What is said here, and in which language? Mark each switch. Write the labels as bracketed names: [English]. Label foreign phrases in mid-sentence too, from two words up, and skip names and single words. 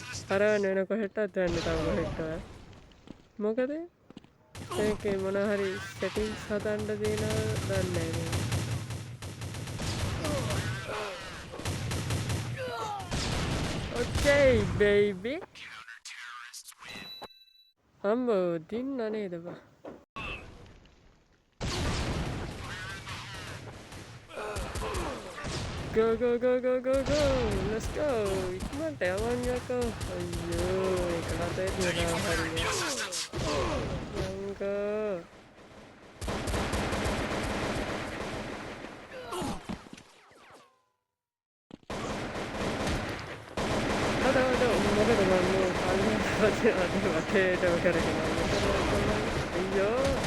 [Sinhala] අරවන්න වෙන කොහෙටවත් යන්නේ තව කොහෙටවත්. මොකද ඒකේ මොන හරි සෙටින්ග්ස් හදන්න තියෙනවද දන්නේ නැහැ. [English] Okay baby. [Sinhala] අම්බෝ දින්න නේද බා. [English] Go go go go go go. Let's go. [Sinhala] ඉක්මනට යවන්න යකෝ. අයියෝ ඒක හතේ තියනවා හරිය. යංගෝ. අද මොකද මම වටේටම කරගෙන අයියෝ